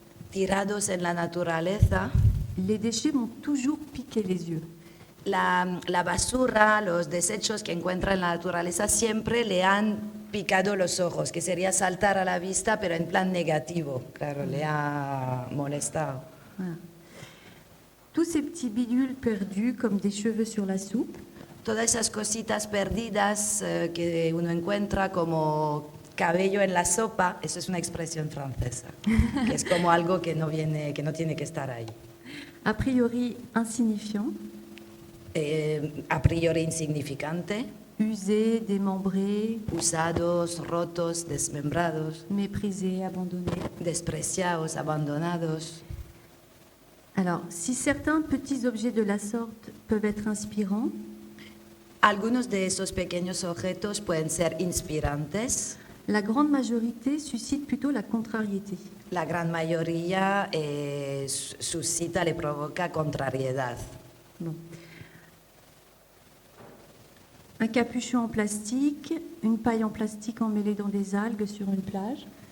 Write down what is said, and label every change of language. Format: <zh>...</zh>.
<es>Tirados en la naturaleza.</es> <fr>Les déchets m'ont toujours piqué les yeux.</fr> <es>La basura, los desechos que encuentra en la naturaleza siempre le han picado los ojos, que sería saltar a la vista, pero en plan negativo. Claro, le ha molestado.</es> <fr>Voilà. Tous ces petits bidules perdus comme des cheveux sur la soupe.</fr> <es>Todas esas cositas perdidas que uno encuentra como cabello en la sopa, eso es una expresión francesa, que es como algo que no tiene que estar ahí.</es> <fr>A priori insignifiant.</fr> <es>A priori insignificante.</es> <fr>usés, démembrés,</fr> <es>usados, rotos, desmembrados,</es> <fr>méprisés, abandonnés.</fr> <es>despreciados, abandonados.</es> <fr>Alors, si certains petits objets de la sorte peuvent être inspirants,</fr> <es>Algunos de esos pequeños objetos pueden ser inspirantes.</es> <fr>la grande majorité suscite plutôt la contrariété.</fr> <es>La gran mayoría suscita, le provoca contrariedad.</es> <fr>Bon. Un capuchon en plastique, une paille en plastique emmêlée dans des algues sur une plage,</fr>